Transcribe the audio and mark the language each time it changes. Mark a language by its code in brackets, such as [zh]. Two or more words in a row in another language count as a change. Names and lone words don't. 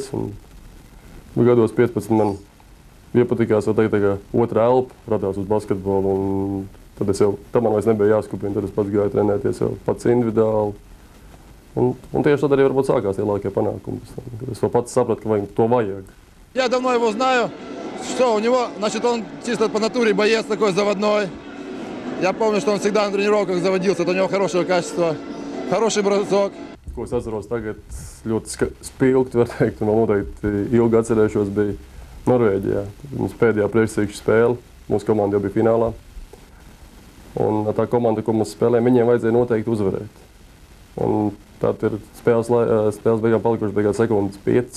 [lv] Un gados 15 man iepatikās, vēl tagad tā otra elpa radās uz basketbolu, un tad man vairs nebija jāskupina, tad es pats gāju trenēties jau pats individuāli. Un tieši tad arī varbūt sākās lielākie panākumi. Es vēl pats sapratu, ka to vajag. [ru] Я давно его знаю, что у него, значит, он чисто по натуре боец такой заводной. Я помню, что он всегда на тренировках заводился, это у него хорошего качества, хороший бросок. [lv] Ko es atceros tagad ļoti spilgti, var teikt, un noteikti ilgi atcerēšos, bija Norvēģijā. Mums pēdējā priekšsīkšu spēle, mūsu komanda jau bija finālā. Un tā komanda, ko mēs spēlējām, viņiem vajadzēja noteikti uzvarēt. Un tad ir spēles beigām palikuši beigās sekundes 5.